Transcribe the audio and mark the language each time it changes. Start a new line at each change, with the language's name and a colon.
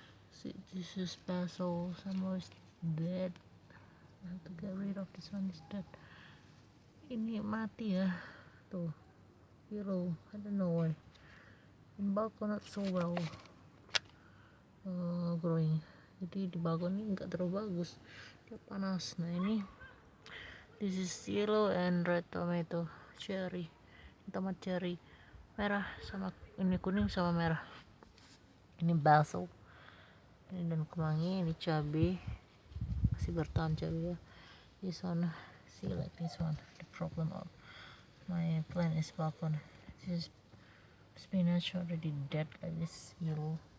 English: See, this is basil. Some more is dead. I have to get rid of this one, is dead.
Indonesian: Ini mati ya,
English: tuh yellow. I don't know why. In balkon not so well growing.
Indonesian: Jadi di balkon ini nggak terlalu bagus, dia panas. Nah ini
English: this is yellow and red tomato cherry,
Indonesian: tomat cherry merah sama ini kuning sama merah. Ini basil, ini daun kemangi, ini cabai masih bertahan cabai ya.
English: This one, see like this one. The problem of my plant is balkon. This is spinach already dead like this yellow.